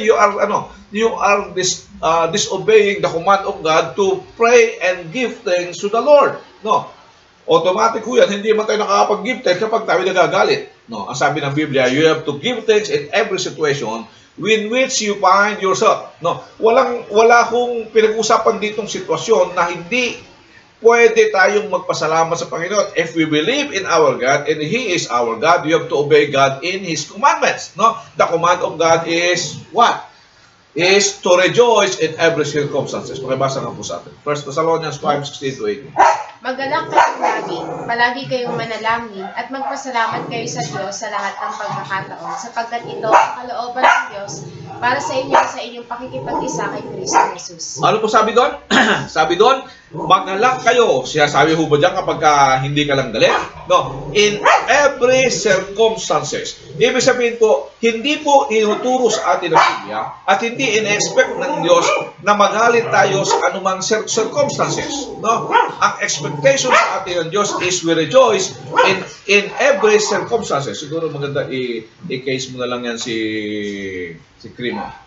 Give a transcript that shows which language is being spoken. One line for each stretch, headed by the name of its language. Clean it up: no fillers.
English: You are disobeying the command of God to pray and give thanks to the Lord.
Filipino: No? Automatic ho yan. Hindi man tayo nakakapag-give thanks kapag tayo nagagalit. No? Ang sabi ng Biblia,
English: you have to give thanks in every situation in which you find yourself.
Filipino: No? Wala hong pinag-usapan ditong sitwasyon na hindi pwede tayong magpasalamat sa Panginoon.
English: If we believe in our God and He is our God, we have to obey God in His commandments. No? The command of God is what? Is to rejoice in every circumstances.
Filipino: Pakibasa nga po sa atin. 1 Thessalonians 5:16 to 18. Magalak kayong lagi, palagi kayong manalangin, at magpasalamat kayo sa Diyos sa lahat ng pagkakataon, sapagkat ito ang kalooban ng Diyos para sa inyo sa inyong pakikipag-isa kay Kristo Jesus. Ano po sabi doon? Sabi doon, magalak kayo. Sabi ho ba dyan kapag hindi ka lang galit? No.
English: In every circumstances.
Filipino: Ibig sabihin po, hindi po inuturo sa atin ng Biblia at hindi in-expect ng Diyos na magalit tayo sa anumang circumstances. No? Ang expectation sa atin ng Diyos is
English: we rejoice in every circumstances.
Filipino: Siguro maganda i-case mo na lang yan si Krimo.